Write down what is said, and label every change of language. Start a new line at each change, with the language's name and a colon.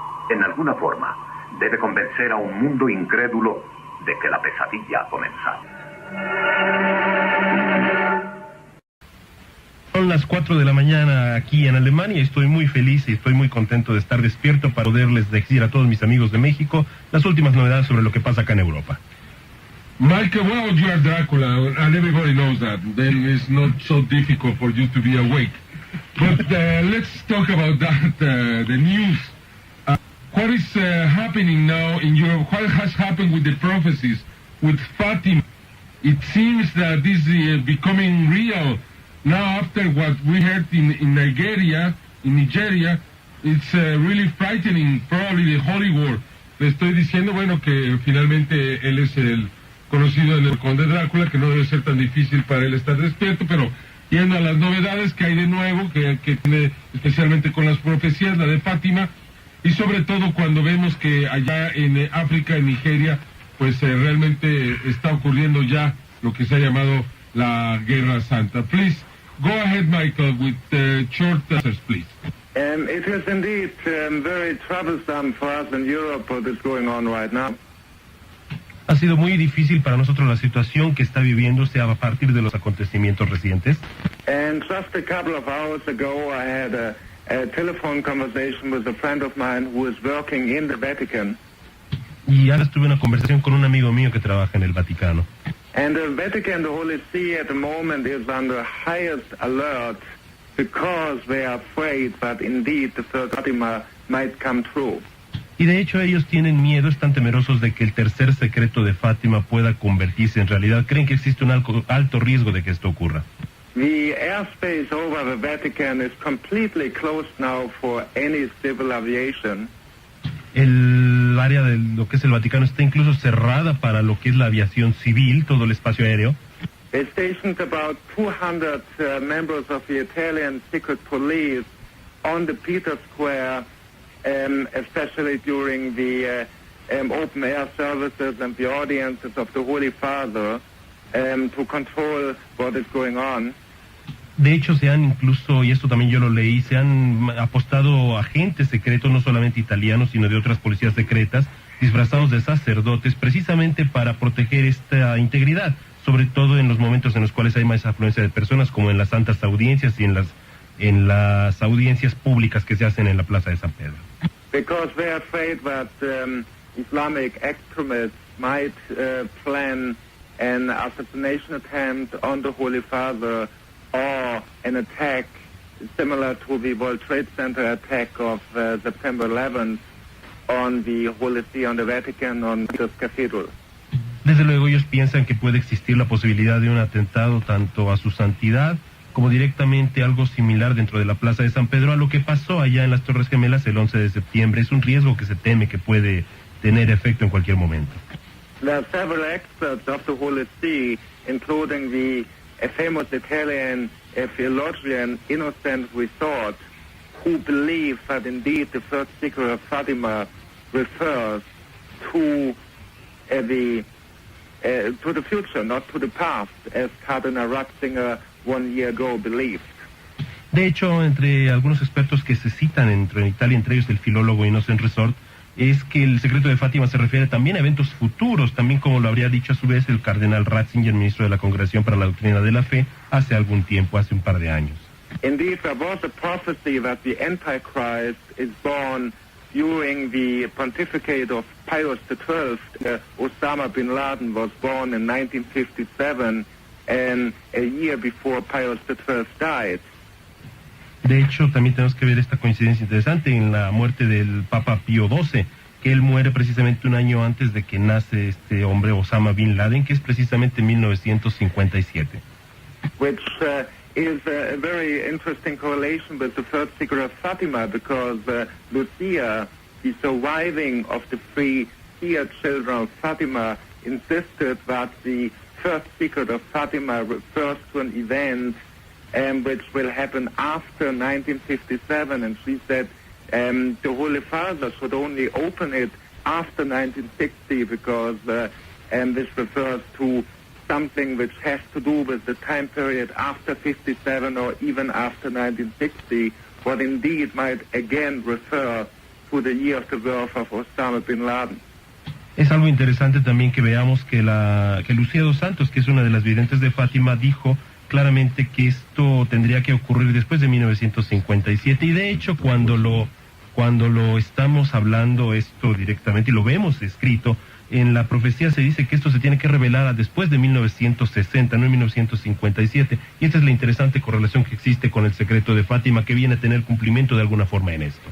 Spanish: En alguna forma, debe convencer a un mundo incrédulo de que la pesadilla ha comenzado. Son las 4 de la mañana aquí en Alemania y estoy muy feliz y estoy muy contento de estar despierto para poderles decir a todos mis amigos de México las últimas novedades sobre lo que pasa acá en Europa.
English: Michael, well, you are Dracula, and everybody knows that. Then it's not so difficult for you to be awake. But let's talk about that, the news. What is happening now in Europe? What has happened with the prophecies, with Fatima? It seems that this is becoming real now after what we heard in Nigeria, it's really frightening, probably the Holy War.
Spanish: Le estoy diciendo, bueno, que finalmente él es el conocido en el Conde Drácula, que no debe ser tan difícil para él estar despierto, pero yendo a las novedades que hay de nuevo, que tiene especialmente con las profecías, la de Fátima, y sobre todo cuando vemos que allá en África, en Nigeria, pues realmente está ocurriendo ya lo que se ha llamado la Guerra Santa.
English: Please, go ahead, Michael, with short answers, please. It is indeed very troublesome for us in Europe what is going on right now.
Spanish: Ha sido muy difícil para nosotros la situación que está viviéndose a partir de los acontecimientos recientes.
English: And just a couple of hours ago I had a telephone conversation with a friend of mine who is working in the Vatican.
Spanish: Y ahora tuve una conversación con un amigo mío que trabaja en el Vaticano.
English: And the Vatican, the Holy See at the moment is under highest alert because they are afraid that indeed the third Fatima might come true.
Spanish: Y de hecho ellos tienen miedo, están temerosos de que el tercer secreto de Fátima pueda convertirse en realidad. Creen que existe un alto riesgo de que esto ocurra.
English: The airspace over the Vatican is completely closed now for any civil aviation.
Spanish: El área de lo que es el Vaticano está incluso cerrada para lo que es la aviación civil, todo el espacio aéreo.
English: They stationed about 200 members of the Italian secret police on the Peter Square, especially during the open air services and the audiences of the Holy Father, to control what is going on.
Spanish: De hecho, se han incluso, y esto también yo lo leí, se han apostado agentes secretos, no solamente italianos, sino de otras policías secretas, disfrazados de sacerdotes, precisamente para proteger esta integridad, sobre todo en los momentos en los cuales hay más afluencia de personas, como en las santas audiencias y en las audiencias públicas que se hacen en la Plaza de San Pedro.
English: Because they're afraid that Islamic extremists might plan an assassination attempt on the Holy Father or an attack similar to the World Trade Center attack of September 11th on the Holy See, on the Vatican, on Peter's Cathedral.
Spanish: Desde luego ellos piensan que puede existir la posibilidad de un atentado tanto a su santidad como directamente algo similar dentro de la Plaza de San Pedro a lo que pasó allá en las Torres Gemelas el 11 de septiembre. Es un riesgo que se teme que puede tener efecto en cualquier momento.
English: There are several experts of the Holy See, including the famous Italian theologian Innocent Resort, who believe that indeed the first secret of Fatima refers to the future, not to the past, as Cardinal Ratzinger 1 year ago believed.
Spanish: De hecho, entre algunos expertos que se citan en Italia, entre ellos el filólogo Innocent Resort, es que el secreto de Fátima se refiere también a eventos futuros, también como lo habría dicho a su vez el cardenal Ratzinger, ministro de la Congregación para la Doctrina de la Fe, hace algún tiempo, hace un par de años.
English: Indeed, there was a prophecy that the Antichrist is born during the pontificate of Pius XII. Osama bin Laden was born in 1957, and a year before Pius XII died.
Spanish: De hecho, también tenemos que ver esta coincidencia interesante en la muerte del Papa Pío XII, que él muere precisamente un año antes de que nace este hombre Osama Bin Laden, que es precisamente en 1957.
English: Which is a very interesting correlation with the first secret of Fatima, because Lucia, the surviving of the three Shia children of Fatima, insisted that the first secret of Fatima refers to an event which will happen after 1957, and she said the Holy Father should only open it after 1960, because this refers to something which has to do with the time period after 57 or even after 1960, what indeed might again refer to the year of the birth of Osama bin Laden.
Spanish: Es algo interesante también que veamos que Lucía dos Santos, que es una de las videntes de Fátima, dijo claramente que esto tendría que ocurrir después de 1957, y de hecho cuando lo estamos hablando esto directamente y lo vemos escrito en la profecía, se dice que esto se tiene que revelar después de 1960, no en 1957, y esta es la interesante correlación que existe con el secreto de Fátima, que viene a tener cumplimiento de alguna forma en esto.